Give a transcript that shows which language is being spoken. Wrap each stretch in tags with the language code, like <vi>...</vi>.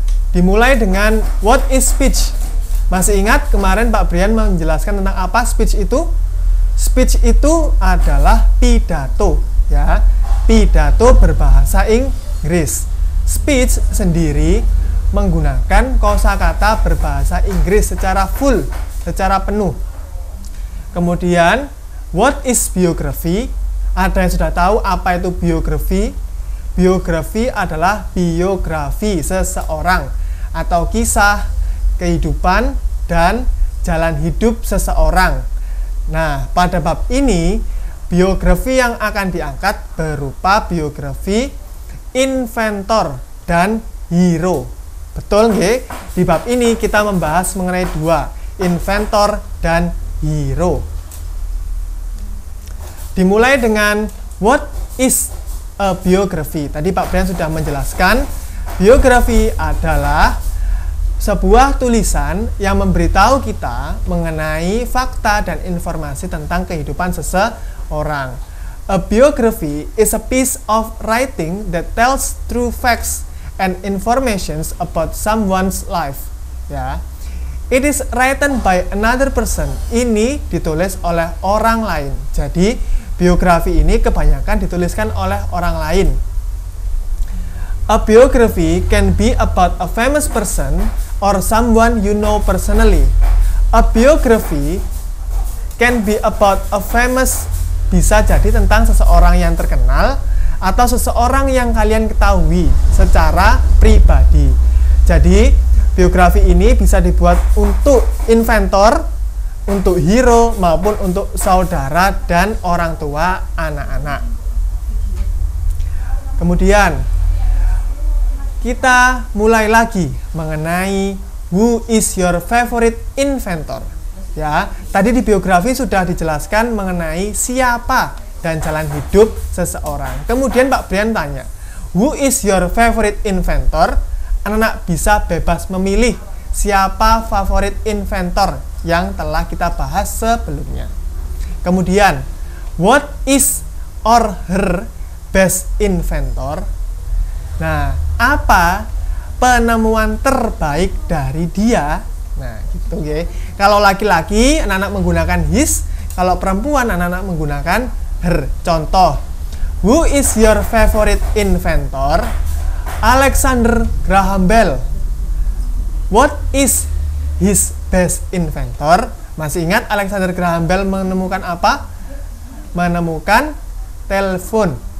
<id>Dimulai dengan</id> <en>what is speech?</en> <id>Masih ingat kemarin Pak Brian menjelaskan tentang apa speech itu? Speech itu adalah pidato, ya. Pidato berbahasa Inggris. Speech sendiri menggunakan kosakata berbahasa Inggris secara full, secara penuh. Kemudian,</id> <en>what is biography?</en> <id>Ada yang sudah tahu apa itu biografi? Biografi adalah biografi seseorang atau kisah kehidupan dan jalan hidup seseorang. Nah, pada bab ini, biografi yang akan diangkat berupa biografi inventor dan hero. Betul nggih? Di bab ini kita membahas mengenai dua, inventor dan hero. Dimulai dengan</id> <en>what is a biography.</en> <id>Tadi Pak Brian sudah menjelaskan, biografi adalah sebuah tulisan yang memberitahu kita mengenai fakta dan informasi tentang kehidupan seseorang.</id> <en>A biography is a piece of writing that tells true facts and informations about someone's life. Ya, it is written by another person.</en> <id>Ini ditulis oleh orang lain. Jadi biografi ini kebanyakan dituliskan oleh orang lain.</id> <en>A biography can be about a famous person or someone you know personally. A biography can be about a famous,</en> <id>bisa jadi tentang seseorang yang terkenal atau seseorang yang kalian ketahui secara pribadi. Jadi, biografi ini bisa dibuat untuk inventor, untuk hero, maupun untuk saudara dan orang tua anak-anak. Kemudian, kita mulai lagi mengenai</id> <en>who is your favorite inventor.</en> <id>Ya, tadi di biografi sudah dijelaskan mengenai siapa dan jalan hidup seseorang. Kemudian Pak Brian tanya,</id> <en>who is your favorite inventor?</en> <id>Anak-anak bisa bebas memilih siapa favorit inventor yang telah kita bahas sebelumnya.</id> <en>Kemudian, what is or her best inventor?</en> <id>Nah, apa penemuan terbaik dari dia? Nah, gitu ya. Kalau laki-laki, anak-anak menggunakan his. Kalau perempuan, anak-anak menggunakan her. Contoh,</id> <en>who is your favorite inventor? Alexander Graham Bell. What is his best inventor?</en> <id>Masih ingat Alexander Graham Bell menemukan apa? Menemukan telepon.</id>